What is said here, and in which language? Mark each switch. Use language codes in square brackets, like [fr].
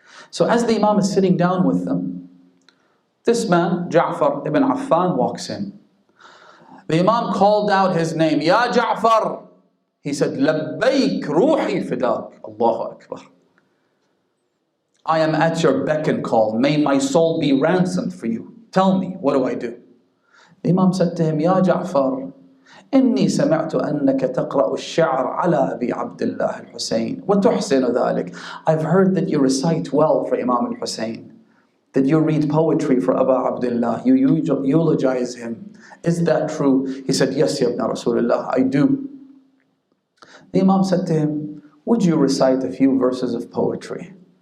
[en] So as the Imam is sitting down with them, this man, Ja'far ibn Affan, walks in. The Imam called out his name, Ya Ja'far. He said, Labbayk ruhi fidak. Allahu Akbar. I am at your beck and call. May my soul be ransomed for you. Tell me, what do I do? [ar] The Imam said to him, Ya Ja'far, إني سمعت أنك تقرأ الشعر على أبي عبد الله الحسين وتحسن ذلك. [en] I've heard that you recite well for Imam al-Hussein, that you read poetry for Aba Abdullah, you eulogize him. Is that true? He said, yes, Ya Ibn Rasulullah, I do. The Imam said to him, would you recite a few verses of poetry?